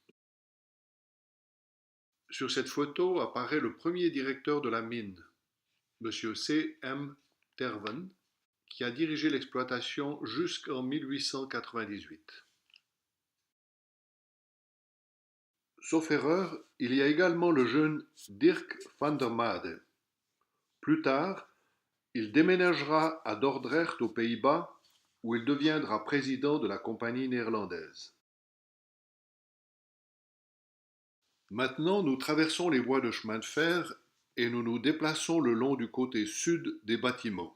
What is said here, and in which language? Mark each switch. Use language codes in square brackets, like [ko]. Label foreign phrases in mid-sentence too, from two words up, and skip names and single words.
[fr] Sur cette photo apparaît le premier directeur de la mine, M. C. M. Terven, qui a dirigé l'exploitation jusqu'en 1898. Sauf erreur, il y a également le jeune Dirk van der Made. Plus tard, il déménagera à Dordrecht aux Pays-Bas, où il deviendra président de la compagnie néerlandaise. Maintenant, nous traversons les voies de chemin de fer et nous nous déplaçons le long du côté sud des bâtiments.